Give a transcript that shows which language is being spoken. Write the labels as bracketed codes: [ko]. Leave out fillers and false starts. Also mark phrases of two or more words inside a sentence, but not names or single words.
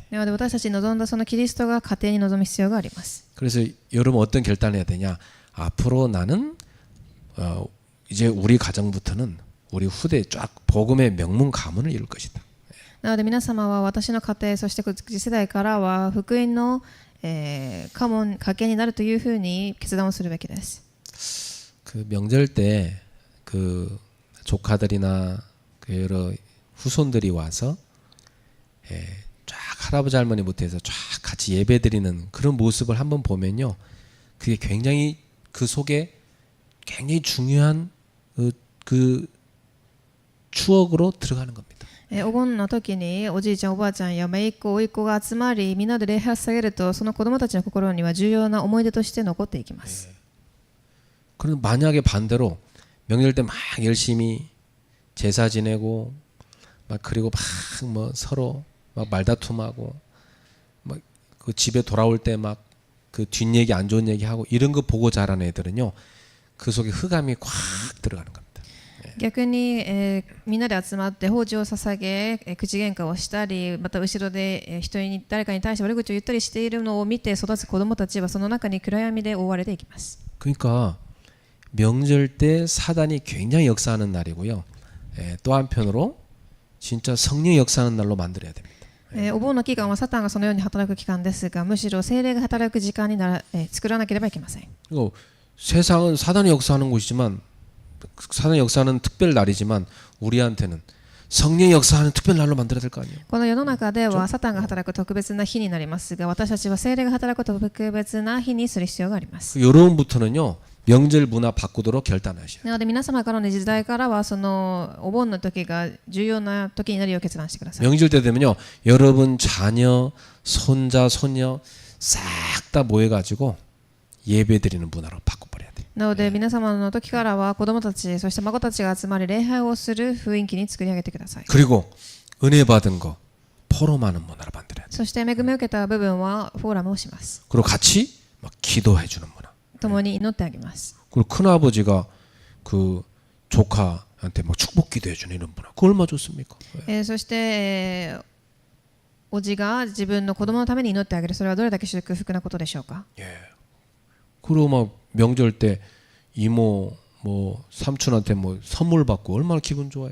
[ja] なので私たちに望んだそのキリストが家庭に望む必要があります。 [ko] 그래서 여러분 어떤 결단을 해야 되냐? 앞으로 나는 이제 우리 가정부터는 우리 후대 쫙 복음의 명문 가문을 이룰 것이다. [ja] なので皆様は私の家庭そして次世代からは福音の、家系になるというふうに決断をするべきです。 [ko] 그 명절 때 그 조카들이나 그 여러 후손들이 와서 쫙 할아버지 할머니 못해서 쫙 같이 예배드리는 그런 모습을 한번 보면요, 그게 굉장히 그 속에 굉장히 중요한 그 추억으로 들어가는 겁니다. [ja] お盆の時におじいちゃんおばあちゃんや姪っ子甥っ子が集まりみんなで礼拝を捧げるとその子供たちの心には重要な思い出として残っていきます。 [ko] 그런데 만약에 반대로 명절 때 막 열심히 제사 지내고 막 그리고 막 뭐 서로 막 말다툼하고 막 그 집에 돌아올 때 막 그 뒷얘기 안 좋은 얘기 하고 이런 거 보고 자란 애들은요 그 속에 흑암이 꽉 들어가는 겁니다. [ja] 逆に、みんなで集まって法事を捧げ、口喧嘩をしたりまた後ろで、誰かに対して悪口を言ったりしているのを見て育つ子どもたちはその中に暗闇で覆われていきます。 [ko] 그러니까 명절 때 사단이 굉장히 역사하는 날이고요. 또 한편으로 진짜 성령이 역사하는 날로 만들어야 됩니다. [ja] お盆の期間はサタンがそのように働く期間ですがむしろ聖霊が働く時間に作らなければいけません。 [ko] 그리고 세상은 사단이 역사하는 곳이지만 사단이 역사하는 특별 날이지만 우리한테는 성령이 역사하는 특별 날로 만들어야 될 거 아니에요. [ja] この世の中ではサタンが働く特別な日になりますが私たちは聖霊が働く特別な日にする必要があります。 [ko] 여러분부터는요 명절 문화 바꾸도록 결단하셔요. [ja] なので皆様からの時代からはそのお盆の時が重要な時になるよう決断してください。 [ko] 명절 때 되면요 여러분 자녀, 손자, 손녀 싹 다 모여가지고 예배드리는 문화로 바꿔버려야 돼요. [ja] なので皆様の時からは子供たちそして孫たちが集まり礼拝をする雰囲気に作り上げてください。 [ko] 그리고 은혜 받은 거 포럼하는 문화로 만들어야 돼요. [ja] そして恵みを受けた部分はフォーラムをします。 [ko] 그리고 같이 막 기도해주는 문화. [ja] 共に祈ってあげます。 [ko] 그리고 큰아버지가 그 조카한테 막 축복 기도해주는 이런 문화. 그거 얼마나 좋습니까? [ja] そして、 おじが自分の子供のために祈ってあげる、それはどれだけ祝福なことでしょうか。 [ko] 예. 그리고 막 명절 때 이모 뭐 삼촌한테 뭐 선물 받고 얼마나 기분 좋아요.